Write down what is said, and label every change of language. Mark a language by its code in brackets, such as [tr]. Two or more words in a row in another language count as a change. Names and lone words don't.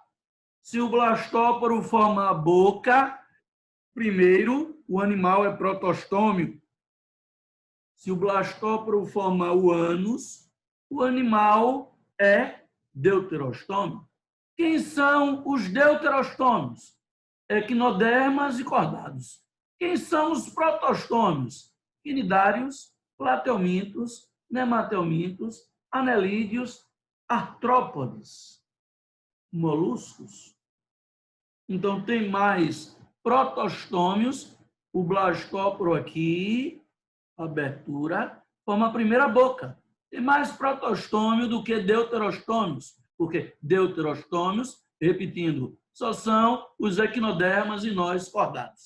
[pt] Se o blastóporo forma a boca, primeiro, o animal é protostômio. Se o blastóporo forma o ânus, o animal é deuterostômio. Quem são os deuterostômios? Equinodermas e cordados. Quem são os protostômios? Quinidários, plateumintos, nematelmintos, anelídeos, artrópodes, moluscos. Então, tem mais protostômios, o blastóporo aqui, abertura, forma a primeira boca. Tem mais protostômio do que deuterostômios, porque deuterostômios, repetindo, só são os equinodermas e nós cordados.